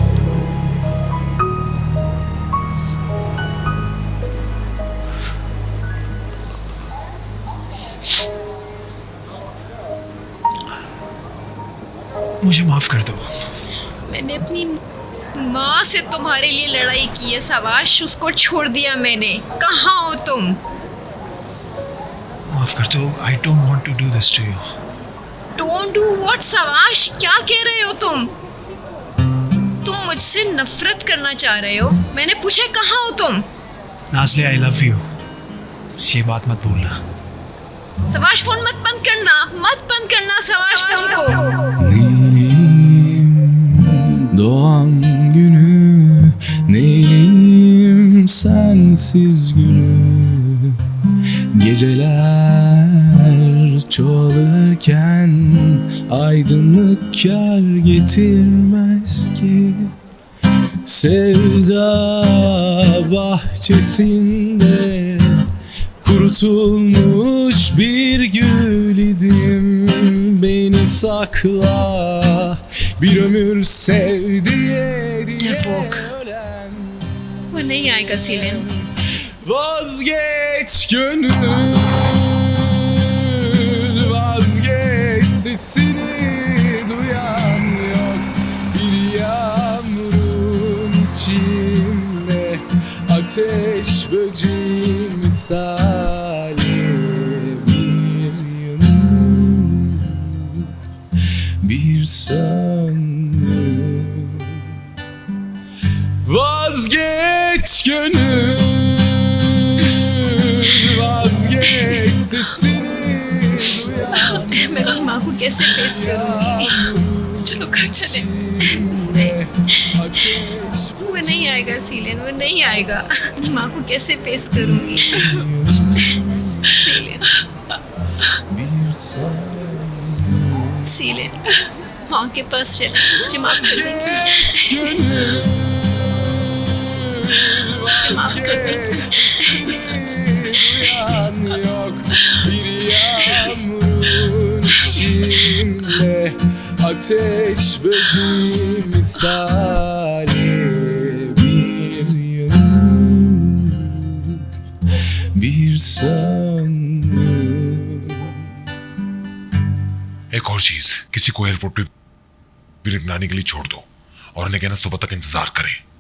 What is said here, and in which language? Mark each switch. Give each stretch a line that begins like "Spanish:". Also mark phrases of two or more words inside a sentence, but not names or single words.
Hindi: मुझे माफ कर दो। मैंने अपनी माँ से तुम्हारे लिए लड़ाई की है सवाश, उसको छोड़ दिया मैंने। कहाँ हो तुम? माफ कर दो।
English: I don't want to do this to you. Don't do what
Hindi: सवाश? क्या कह रहे हो तुम? तुम मुझसे नफरत करना चाह रहे हो? मैंने पूछा कहाँ हो तुम? नाज़ले,
English: I love you.
Hindi: ये बात मत भूलना। सवाश फोन मत बंद करना, मत बंद करना सवाश फोन को।
Turkish: Doğan günü neyleyim sensiz gülü. Geceler çoğalırken aydınlık kar getirmez ki. Sevda bahçesinde kurutulmuş bir gül idim. Beni sakla bir ömür sev diye
Hindi: डरपोक, वो नहीं आएगा सीलिन।
Turkish: Vazgeç gönül, vazgeç sesini duyan yok. Bir yağmurun içinde ateş böceği misali bir yanım. bir söndür. Vazgeç gönül, vazgeç sesini duyan
Hindi: मैं अपनी माँ को कैसे फेस करूँगी? चलो घर चले।
Turkish: ateş
Hindi: वो नहीं आएगा सीलिन, वो नहीं आएगा। माँ को कैसे फेस करूँगी? सीलिन,
Turkish: bir söndür.
Hindi: सीलिन, माँ के पास चले, मुझे माफ कर देंगे,
Turkish: Vazgeç gönül,
Hindi: मुझे माफ कर देंगे।
Turkish: sesini duyan yok. Bir yağmurun içinde ateş böceği misali bir yanık, bir söndür.
Hindi: एक और चीज, किसी को एयरपोर्ट पे ब्रेक बनाने के लिए छोड़ दो और उन्हें कहना सुबह तक इंतजार करें।